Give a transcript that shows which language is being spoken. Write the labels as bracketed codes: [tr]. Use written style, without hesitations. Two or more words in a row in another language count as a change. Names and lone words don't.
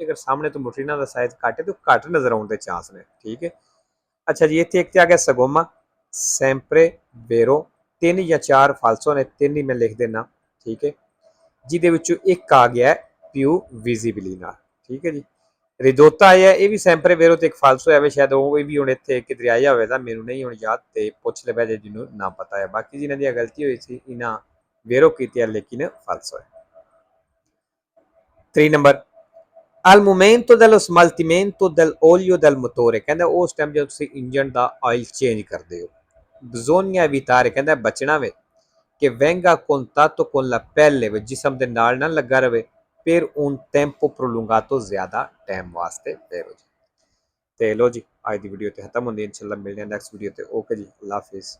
[pa] ਅਗਰ ਸਾਹਮਣੇ ਤੋਂ ਮੋਟਰੀਨਾ ਦਾ ਸਾਈਜ਼ ਘੱਟ ਹੈ ਤੇ ਉਹ ਘੱਟ ਨਜ਼ਰ ਆਉਣ ਦੇ ਚਾਂਸ ਨੇ। ਠੀਕ ਹੈ। ਅੱਛਾ ਜੀ, ਇੱਥੇ ਇੱਕ ਤੇ ਆ ਗਿਆ ਸਗੋਮਾ, [it] sempre vero, [pa] 3 ਜਾਂ 4 ਫਾਲਸੋ ਨੇ, 3 ਹੀ ਮੈਂ ਲਿਖ ਦੇਣਾ। ਠੀਕ ਹੈ, ਜਿਹਦੇ ਵਿੱਚੋਂ ਇੱਕ ਆ ਗਿਆ [it] più visibili [pa] ਨਾਲ। ਠੀਕ ਹੈ ਜੀ। ਰਿਦੋਤਾ ਆਇਆ, ਇਹ ਵੀ [it] sempre vero [pa] ਤੇ ਇੱਕ ਫਾਲਸੋ ਹੈ, ਸ਼ਾਇਦ ਉਹ ਵੀ ਹੁਣ ਇੱਥੇ ਕਿਧਰੇ ਆਇਆ ਹੋਵੇ ਤਾਂ ਮੈਨੂੰ ਨਹੀਂ ਹੁਣ ਯਾਦ, ਤੇ ਪੁੱਛ ਲੈ ਜੇ ਜਿਹਨੂੰ ਨਾ ਪਤਾ ਹੈ। ਬਾਕੀ ਜਿਹਨਾਂ ਦੀ ਗਲਤੀ ਹੋਈ ਸੀ ਇਹਨਾਂ ਵੇਰੋ ਕੀਤੀ ਹੈ, ਲੇਕਿਨ ਫਾਲਸੋ ਹੈ। 3 ਨੰਬਰ, [it] al momento dello smaltimento dell'olio del motore, [pa] ਕਹਿੰਦਾ ਉਸ ਟਾਈਮ ਜਦੋਂ ਤੁਸੀਂ ਇੰਜਨ ਦਾ ਆਇਲ ਚੇਂਜ ਕਰਦੇ ਹੋ, [it] bisogna evitare, [pa] ਕਹਿੰਦਾ ਬਚਣਾ ਵੇ ਕਿ [it] venga a contatto con la pelle, [pa] ਵਿੱਚ ਜਿਸਮ ਦੇ ਨਾਲ ਨਾ ਲੱਗਾ ਰਵੇ, [it] per un tempo prolungato, [pa] ਜ਼ਿਆਦਾ ਟਾਈਮ ਵਾਸਤੇ। ਫਿਰ ਤੇ ਲੋ ਜੀ, ਅੱਜ ਦੀ ਵੀਡੀਓ ਤੇ ਖਤਮ ਹੁੰਦੀ ਹੈ। ਇਨਸ਼ਾਅੱਲਾ ਮਿਲਦੇ ਹਾਂ ਨੈਕਸਟ ਵੀਡੀਓ ਤੇ। ਓਕੇ ਜੀ, ਅੱਲਾ ਹਾਫਿਜ਼।